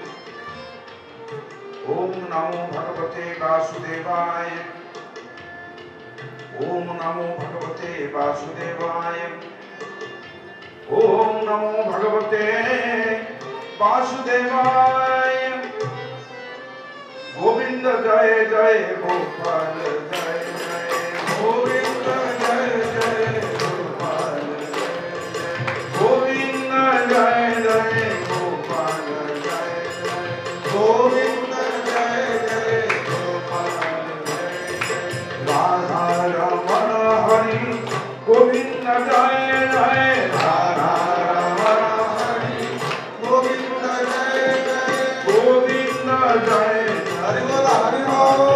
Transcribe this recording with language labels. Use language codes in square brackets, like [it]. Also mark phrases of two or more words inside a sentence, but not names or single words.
[sa] ओम नमो भगवते वासुदेवाय। ओम नमो भगवते वासुदेवाय। ओम नमो भगवते वासुदेवाय। [hi] गोविंद जय जय गोपाल जय जय गोविंद जय जय गोपाल गोविंद जय जय गोपाल जय जय गोविंद जय जय गोपाल जय जय राधा रमण हरि गोविंद जय जय राधा रमण हरि गोविंद जय जय गोविंद जय हरि बोल हरि बोल।